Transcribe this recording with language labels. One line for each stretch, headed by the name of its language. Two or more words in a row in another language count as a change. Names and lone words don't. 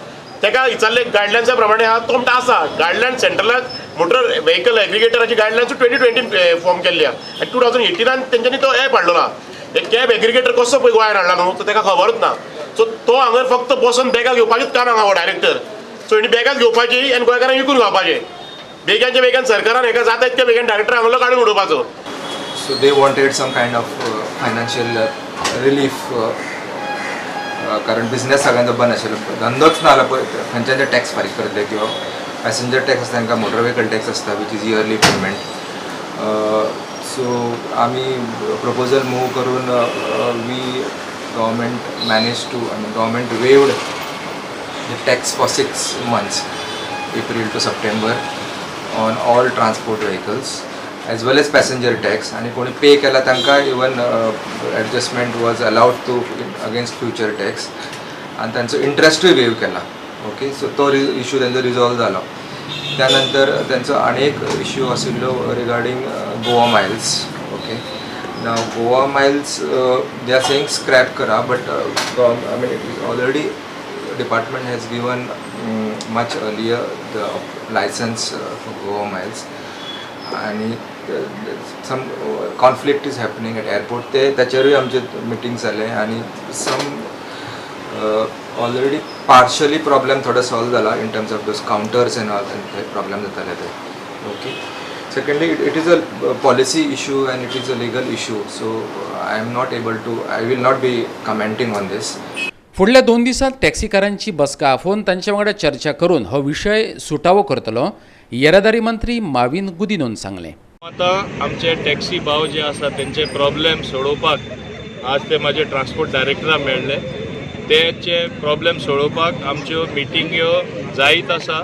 Konkani: ताका विचारले गायडलायन्सा प्रमाणे आहा तो म्हणटा आसा गायडलायन सेंट्रलाक
English: motor vehicle
Konkani: एग्रिगेटराची गायडलायन्स 2020 फॉर्म केल्ली आहा आनी 2018 तेंच्यांनी तो एप हाडलो ना. एक कॅब एग्रिगेटर कसो पळय गोंयांत हाडला न्हू तो ताका खबरूच ना. सो तो हांगर फक्त बसून बॅगां घेवपाचीच काम हांगा हो डायरेक्टर. सो हेणी बॅगां घेवपाची आनी गोंयकारांक विकून खावपाचें. बेगांच्या बेगान सरकारान हेका जाता इतक्या बेगीन डायरेक्टर हांगलो काडून उडोवपाचो.
English: So they wanted some kind of financial relief.
Konkani: कारण बिझनेस सगळ्यांचो बंद आशिल्लो, धंदोच ना जाल्यार खंयच्याचे टॅक्स फारीक करतले किंवा
English: passenger tax
Konkani: आसता तांकां
English: motor vehicle tax
Konkani: आसता
English: which is yearly payment.
Konkani: सो आमी प्रपोजल मूव करून
English: we government manage to government waived the tax for 6 months, April to September, on all transport vehicles as well as passenger tax.
Konkani: आणि कोणी पे केला तांकां
English: even adjustment was allowed to against future tax
Konkani: आणि त्यांचो इंट्रस्टूय वेव केला.
English: Okay, so
Konkani: तो इशू त्यांचो रिजॉल्व जालो. त्यानंतर त्यांचो आनी एक इशू आशिल्लो रिगार्डींग गोवा मायल्स.
English: Okay, now Goa Miles they are saying scrap करा, but I mean already department has given much earlier the license for Goa miles, and some conflict is happening at airport.
Konkani: त्याचेरूय आमचे मिटिंग्स जाले आणि
English: some already partially problem
Konkani: थोडा solve जाला
English: in terms of those counters and all, and problem
Konkani: जाताले ते.
English: Okay, secondly it is a policy issue and it is a legal issue, so I will not be commenting on this.
Konkani: फुडल्या 2 दिसांत टॅक्सीकारांची बसका आफोवन तांचे वांगडा चर्चा करून हो विशय सुटावो करतलो, येरादारी मंत्री माविन गुदिनोन सांगलें. आतां आमचे टॅक्सी भाव जे आसा तेंचे प्रॉब्लेम सोडोवपाक आज ते म्हाजे ट्रान्सपोर्ट डायरेक्टराक मेळ्ळे. तेचे प्रॉब्लेम सोडोवपाक आमच्यो मिटिंग्यो जायत आसा.